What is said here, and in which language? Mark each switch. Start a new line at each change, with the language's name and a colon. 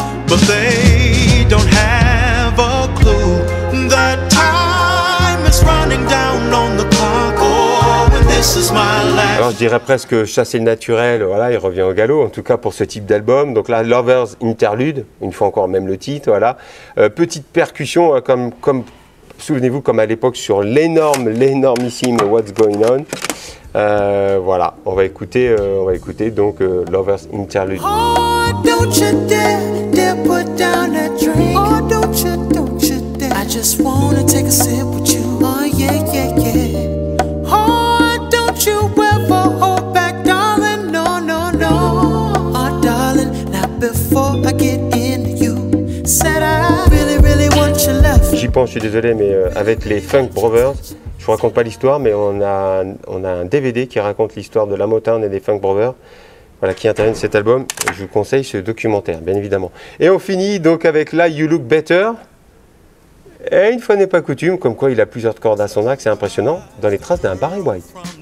English: But they don't have a clue that time is running down on the clock. Oh, and this is my life.
French: Alors je dirais presque chasser le naturel, voilà, il revient au galop, en tout cas pour ce type d'album. Donc là, Lovers Interlude, une fois encore même le titre, voilà. Petite percussion, comme souvenez-vous, comme à l'époque sur l'énormissime What's Going On. Voilà, on va écouter donc Lovers Interlude.
English: Oh, don't you dare put down that drink. Oh, don't you dare. I just wanna take a sip with you. Oh, yeah, yeah, yeah. Oh, don't you ever hold back, darling. No, no, no. Oh, darling, not before I get into you. Said I really, really want your love.
French: J'y pense, je suis désolé, mais avec les Funk Brothers, je vous raconte pas l'histoire, mais on a un DVD qui raconte l'histoire de la Motown et des Funk Brothers. Voilà, qui interviennent cet album. Je vous conseille ce documentaire, bien évidemment. Et on finit donc avec là, You Look Better. Et une fois n'est pas coutume, comme quoi il a plusieurs cordes à son arc, c'est impressionnant, dans les traces d'un Barry White.